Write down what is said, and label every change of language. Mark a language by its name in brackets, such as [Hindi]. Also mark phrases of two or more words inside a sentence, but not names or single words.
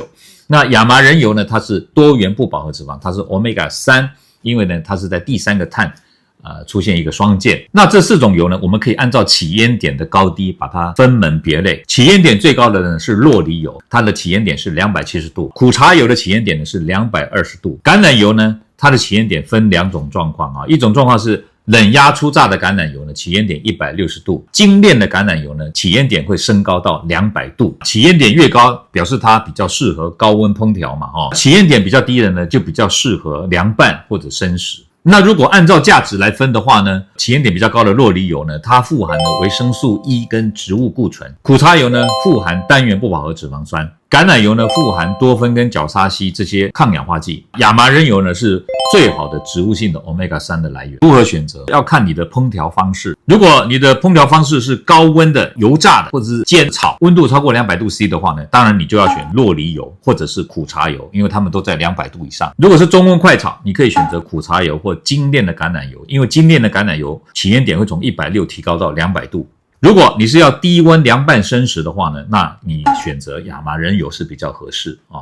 [Chinese] 那亞麻仁油呢，它是多元不飽和脂肪，它是 Omega-3， 因為呢它是在第3個碳出現一個雙键。那這4種油呢，我們可以按照起煙點的高低把它分門別類。起煙點最高的呢是酪梨油，它的起煙點是270度；苦茶油的起煙點呢是220度；橄欖油呢，它的起烟點分2種狀況一種狀況是冷壓初榨的橄欖油呢，起煙點160度；精煉的橄欖油呢，起煙點會升高到200度。起煙點越高，表示它比較適合高溫烹調嘛，起煙點比較低的呢，就比較適合涼拌或者生食。那如果按照價值來分的話呢，起煙點比較高的酪梨油呢，它富含了維生素 E 跟植物固醇；苦茶油呢，富含單元不飽和脂肪酸；橄欖油呢，富含多酚跟角鲨烯這些抗氧化劑；亞麻仁油呢，是最好的植物性的 Omega 3的來源。如何選擇？要看你的烹調方式。如果你的烹調方式是高溫的油炸的，或者是煎炒，溫度超過200度 C 的話呢，当然你就要選酪梨油或者是苦茶油，因為它們都在200度以上。如果是中溫快炒，你可以選擇苦茶油或精煉的橄欖油，因為精煉的橄欖油起煙點會從160提高到200度。如果你是要低溫涼拌生食的話呢，那你選擇亞麻仁油是比較合適啊。